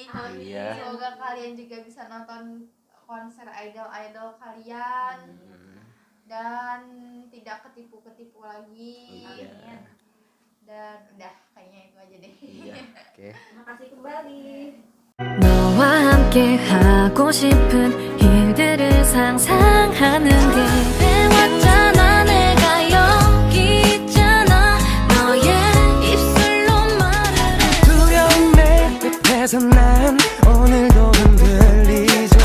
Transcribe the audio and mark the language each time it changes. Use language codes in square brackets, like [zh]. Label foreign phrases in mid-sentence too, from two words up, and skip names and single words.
[id] Iya. Semoga kalian juga bisa nonton konser idol-idol kalian dan tidak ketipu-ketipu lagi. Iya. Dan udah kayaknya itu aja deh. Iya. Oke. Terima kasih kembali. Now [ko] 너와 함께 하고 싶은 일들을 상상하는 게 해왔잖아. 내가 여기 있잖아. 너의 입술로 말을 해. 두려운 내 곁에서 난 오늘도 흔들리죠.